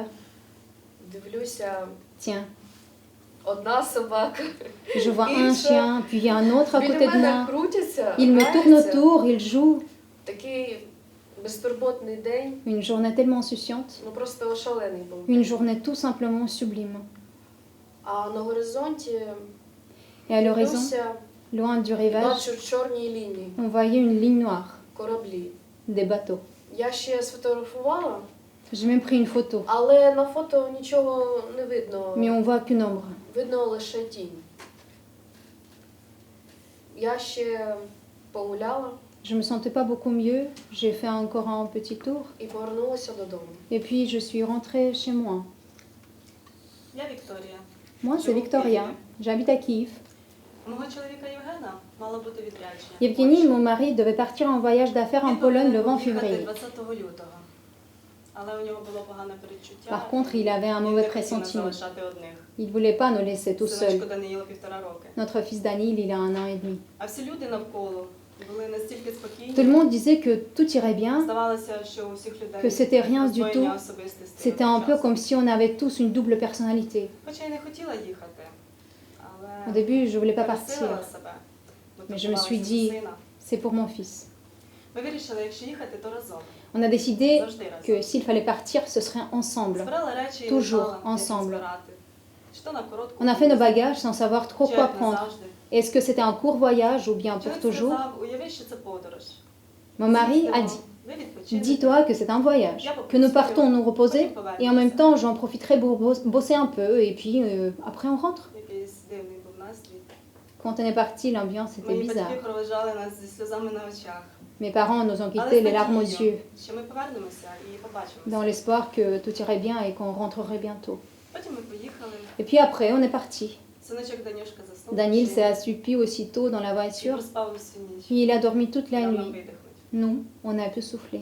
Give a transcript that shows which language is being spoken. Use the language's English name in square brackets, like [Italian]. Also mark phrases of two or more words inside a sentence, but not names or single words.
[Ukrainian] Дивлюся, [French] Tiens, [Ukrainian] одна собака. [French] je vois un Incha. chien, puis il y a un autre à [Ukrainian] Біля [French] côté de [Ukrainian] мене [French] moi. [Ukrainian] крутяться, [French] Il me tourne [Ukrainian] граються. [French] autour, il joue. [Ukrainian] Такий безтурботний день, [French] Une journée tellement insouciante, [Ukrainian] ну просто ошалений був. [French] une journée tout simplement sublime. [Ukrainian] А на горизонті [French] Et à l'horizon, [Ukrainian] дивлюся, [French] loin du rivage, [Ukrainian] бачу чорні лінії, [French] on voyait une ligne noire, [Ukrainian] кораблі. [French] des bateaux. [Ukrainian] Я ще сфотографувала, [French] J'ai même pris une photo, [Ukrainian] Але на фото нічого не видно. [French] mais on voit qu'une ombre. [Ukrainian] Видно лише тінь. Я ще погуляла [French] Je me sentais pas beaucoup mieux, j'ai fait encore un petit tour, [Ukrainian] і повернулася додому. [French] et puis je suis rentrée chez moi. [Ukrainian] Я Вікторія. [French] Moi, c'est Victoria, j'habite à Kiev. [Ukrainian] У мого чоловіка Євгена мало бути відрядження. [French] Evgeny, mon mari, devait partir en voyage d'affaires en [Ukrainian] Він [French] Pologne le 20 [Ukrainian] повинен був їхати [French] février. [Ukrainian] 20 лютого. Але у нього було погане передчуття. [French] Par contre, il avait un [Ukrainian] Він [French] mauvais [Ukrainian] не хотів нас [French] pressentiment. [Ukrainian] залишати одних. [French] Il ne voulait pas nous laisser tout [Ukrainian] Синочку [French] seuls. [Ukrainian] Даниїлу 1,5 роки. [French] Notre fils Daniel, il a 1 an et demi. [Ukrainian] А всі люди навколо були настільки спокійні. [French] Tout le monde disait que tout irait bien, [Ukrainian] Здавалося, що у всіх людей [French] que c'était rien du [Ukrainian] роздвоєння [French] tout. [Ukrainian] особистостей [French] C'était un peu [Ukrainian] одночасно. [French] comme si on avait tous une double personnalité. [Ukrainian] Хоча я не хотіла їхати, [French] Au [Ukrainian] але [French] début, je voulais pas [Ukrainian] пересилила [French] partir, [Ukrainian] себе. [French] mais je me suis [Ukrainian] Готувалася [French] dit, [Ukrainian] до сина. [French] c'est pour mon fils. [Ukrainian] Ми вирішили, якщо їхати, то разом. [French] On a décidé [Ukrainian] Завжди [French] que [Ukrainian] разом. [French] s'il fallait partir, ce serait ensemble. [Ukrainian] Збирали речі і [French] Toujours [Ukrainian] знала, як їх [French] ensemble. [Ukrainian] збирати. Чи то на коротку [French] On a fait nos [Ukrainian] подорож, [French] bagages sans savoir trop [Ukrainian] чи [French] quoi [Ukrainian] як [French] prendre. [Ukrainian] назавжди. [French] Est-ce que c'était un court voyage ou bien pour [Ukrainian] Чоловік [French] toujours? [Ukrainian] сказав, уяви, що це подорож. [French] Mon mari a dit, [Ukrainian] Ви відпочинете, [French] dis-toi que c'est un voyage, que nous partons nous reposer et en même temps j'en profiterai pour bosser un peu et puis après on rentre. [Ukrainian] якийсь дивний був настрій. [French] Quand on est parti, l'ambiance était [Ukrainian] Мої батьки [French] bizarre. [Ukrainian] проведжали нас зі сльозами на очах. [French] Mes parents nous ont [Ukrainian] Але [French] quittés [Ukrainian] з [French] les larmes aux [Ukrainian] надією, [French] yeux, [Ukrainian] що ми повернемося і побачимося. [French] dans l'espoir que tout irait bien et qu'on rentrerait bientôt. [Ukrainian] Потім ми поїхали. [French] Et puis après, on est parti. [Ukrainian] Синочок Данюшка заснув. [French] Daniel [Ukrainian] вночі [French] s'est assoupi aussitôt dans la [Ukrainian] і [French] voiture, [Ukrainian] проспав усю ніч. [French] puis il a dormi toute la [Ukrainian] Дав нам [French] nuit. [Ukrainian] видихнути. [French] Nous, on a pu souffler.